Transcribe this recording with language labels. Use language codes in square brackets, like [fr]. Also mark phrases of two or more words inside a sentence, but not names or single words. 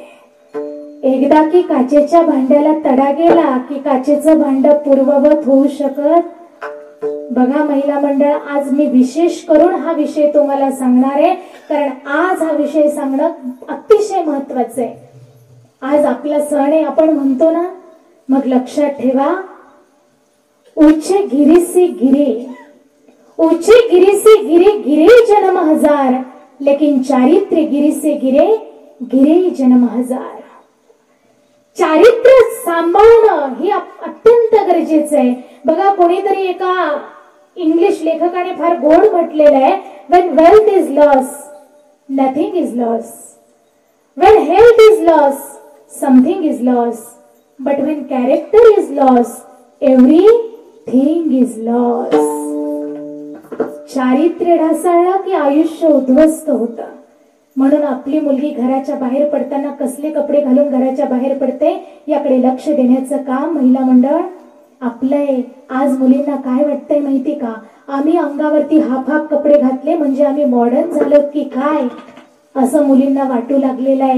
[mr] एकदा की काचेच्या भांड्याला तडा गेला की काचेचं भांड पूर्ववत होऊ शकत. बघा महिला मंडळ, आज मी विशेष करून हा विषय तुम्हाला सांगणार आहे, कारण आज हा विषय सांगणं अतिशय महत्वाचं आहे. आज आपला सण आहे, आपण म्हणतो ना, मग लक्षात ठेवा, [hi] ऊंचे गिरी से गिरे, ऊंचे गिरी से गिरे, गिरे जन्म हजार, लेकिन चारित्र्य गिरी से गिरे, गिरे जन्म हजार. [mr] चारित्र्य सांभाळणं हे अत्यंत गरजेचं आहे. बघा, कोणीतरी एका इंग्लिश लेखकाने फार गोड म्हटलेलं आहे, [en] when wealth is lost, nothing is lost. When health is lost, something is lost. But when character is lost, everything is lost. [mr] चारित्र्य ढासळलं की आयुष्य उद्ध्वस्त होतं. म्हणून आपली मुलगी घराच्या बाहेर पडताना कसले कपडे घालून घराच्या बाहेर पडते याकडे लक्ष देण्याचं काम महिला मंडळ आपलं आहे. आज मुलींना काय वाटतंय माहिती का? आम्ही अंगावरती हाफ हाफ कपडे घातले म्हणजे आम्ही मॉडर्न झालो की काय, असं मुलींना वाटू लागलेलं आहे.